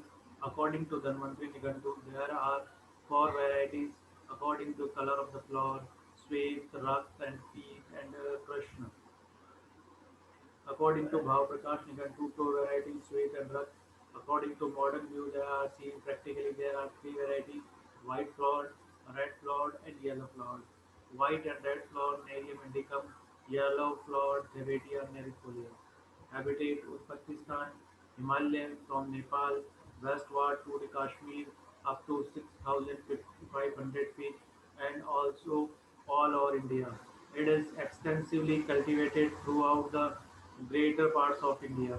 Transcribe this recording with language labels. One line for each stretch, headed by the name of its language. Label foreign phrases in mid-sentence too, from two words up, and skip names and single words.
English: According to Dhanvantri Nightu, there are four varieties according to color of the flower: Swet, Rakt and Peet and Krishna. According to Bhav Prakash Nigan, two varieties, sweet and rug. According to modern view, there are seen practically there are three varieties: white flowered, red flowered, and yellow flowered. White and red flowered Nerium indicum, yellow flowered Thevetia nerifolia. Habitat Uzbekistan, Himalayan from Nepal westward to the Kashmir up to 6,500 feet and also all over India. It is extensively cultivated throughout the greater parts of India.